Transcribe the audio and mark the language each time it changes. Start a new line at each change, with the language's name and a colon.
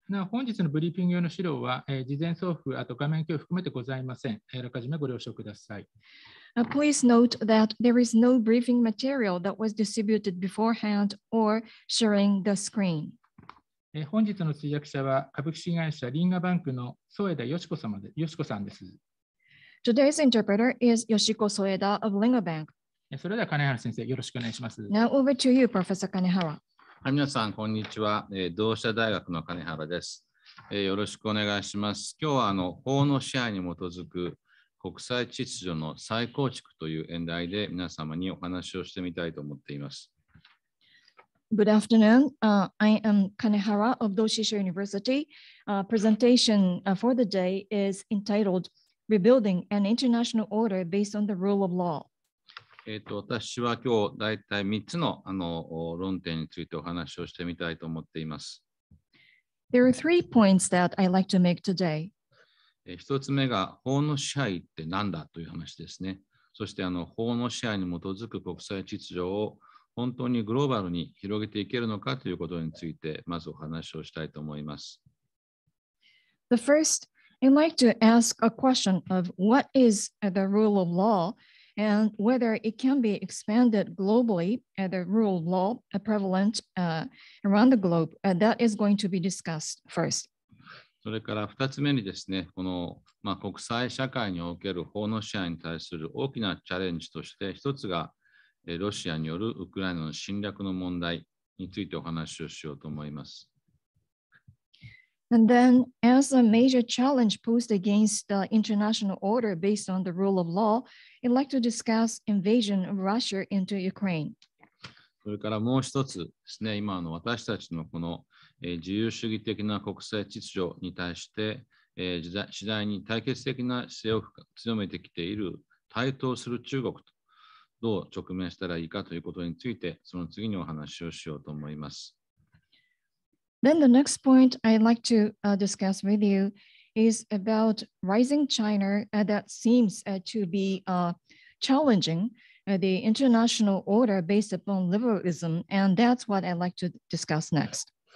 Japanese: 本日のブリーフィング用の資料は、事前送付、あと画面共有含めてございません。あらかじめご了承ください。
English: Please note that there is no briefing material that was distributed beforehand or sharing the screen.
Japanese: 本日の通訳者は株式会社リンガバンクの添田よしこさんです。
English: Today's interpreter is Yoshiko Soeda of Linga Bank.
Japanese: それでは金原先生、よろしくお願いします。
English: Now over to you, Professor Kanehara.
Japanese: はい、皆さん、こんにちは。同志社大学の金原です。よろしくお願いします。今日は法の支配に基づく国際秩序の再構築という演題で皆様にお話をしてみたいと思っています。
English: Good afternoon. I am Kanehara of Doshisha University. Presentation for the day is entitled Rebuilding an International Order Based on the Rule of Law.
Japanese: 私は今日だいたい3つの論点についてお話をしてみたいと思っています。
English: There are 3 points that I like to make today.
Japanese: 1つ目が法の支配って何だという話ですね。そして法の支配に基づく国際秩序を本当にグローバルに広げていけるのかということについてまずお話をしたいと思います。
English: The first, I'd like to ask a question of what is the rule of law and whether it can be expanded globally, the rule of law prevalent around the globe. That is going to be discussed first.
Japanese: それから2つ目にですね、この、国際社会における法の支配に対する大きなチャレンジとして1つがロシアによるウクライナの侵略の問題についてお話をしようと思います。
English: And then, as a major challenge posed against the international order based on the rule of law, I'd like to discuss invasion of Russia into Ukraine.
Japanese: それからもう一つですね、今私たちのこの自由主義的な国際秩序に対して次第に対決的な姿勢を強めてきている台頭する中国とどう直面したらいいかということについて、その次にお話をしようと思います。
English: Then the next point I'd like to discuss with you is about rising China that seems to be challenging the international order based upon liberalism, and that's what I'd like to discuss next.